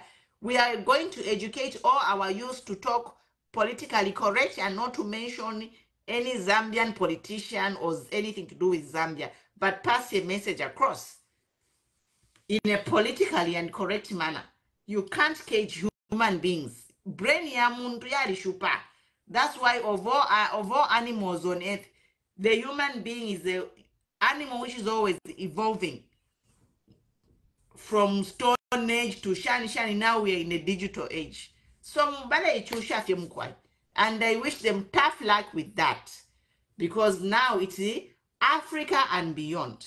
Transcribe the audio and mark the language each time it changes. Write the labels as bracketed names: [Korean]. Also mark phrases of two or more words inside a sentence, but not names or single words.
[English] We are going to educate all our youth to talk politically correct and not to mention any Zambian politician or anything to do with Zambia, but pass a message across in a politically and correct manner. You can't cage human beings. [Bemba] Brain ya muntu yali shupa. [English] That's why of all animals on earth, the human being is the animal which is always evolving. From stone age to shiny, now we are in a digital age. So and I wish them tough luck with that, because now it's Africa and beyond.